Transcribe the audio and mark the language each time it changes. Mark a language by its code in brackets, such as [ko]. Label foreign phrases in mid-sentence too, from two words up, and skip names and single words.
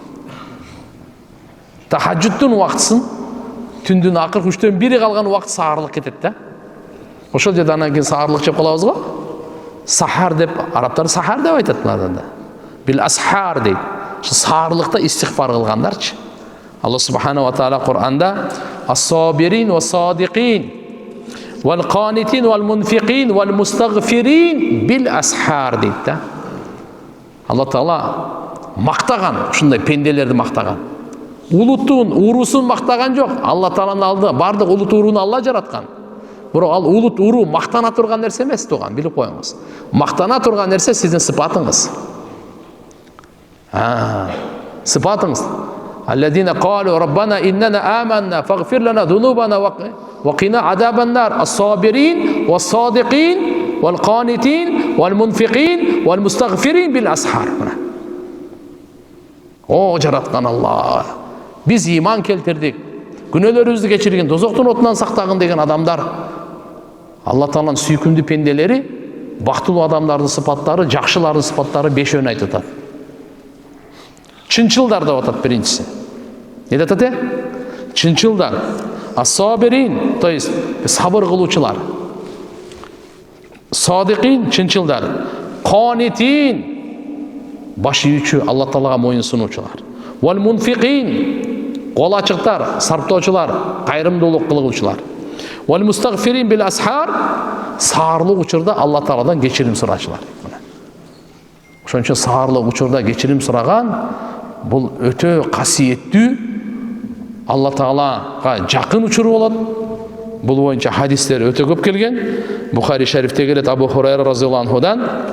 [ky] Тахаджудтун убактысын, түндүн акыркы 3-төн 1 калган убакыт саарлык кетет да. Ошол жерде анан кийин саарлык жеп калабыз го. Сахар деп арабтар сахар деп айтат мындан да. [ar] بالأسحار [ky] дейт. Ошо саарлыкта истигфар кылгандарчы. [ar] الله سبحانه وتعالى [ky] Кур'анда [ar] الصابرين والصادقين والقانتين والمنفقين والمستغفرين بالأسحار [ky] дейт да. Алла Таала мактаган, ушундай пенделерди мактаган. Улутун, урусун мактаган жок. Алла Тааланын алдында бардык улут урууну Алла жараткан. Бирок ал улут уруу мактана турган нерсе эмес туган, билип коюңуз. Мактана турган нерсе сиздин сыпатыңыз. Сыпатыңыз. [ar] الذين قالوا ربنا إننا آمنا فاغفر لنا ذنوبنا وقنا عذاب النار. الصابرين والصادقين والقانتين والمنفقين والمستغفرين بالأسحار. [ky] О жараткан Алла, биз иман келтирдик, күнөөлөрүбүздү кечиргин, дозоктун отунан сактагын деген адамдар. Алла Тааланын сүйкүмдүү пенделери, бактылуу адамдардын сыпаттары, жакшылардын сыпаттары 5 айтып атат. Чынчылдар деп атат биринчиси. Не деп атат? Чынчылдар. Ас-сабирин, [ru] то есть [ky] сабыр кылуучулар. Садиqin, чынчылдар. Qanitin, баш ийүүчү, Алла Таалага моюн сунуучулар. [ar] والمنفقين, [ky] кол ачыктар, сарптоочулар, кайрымдуулук кылгуучулар. [ar] والمستغفرين بالأسحار, [ky] саарлык учурда Алла Тааладан кечирим сурачулар. Ошон үчүн саарлык учурда кечирим сураган бул өтө касиеттүү, Алла Таалага жакын учур болот. Бул боюнча хадистер өтө көп келген. Бухари шарифте келет, Абу Хурайра разияллаху анхудан.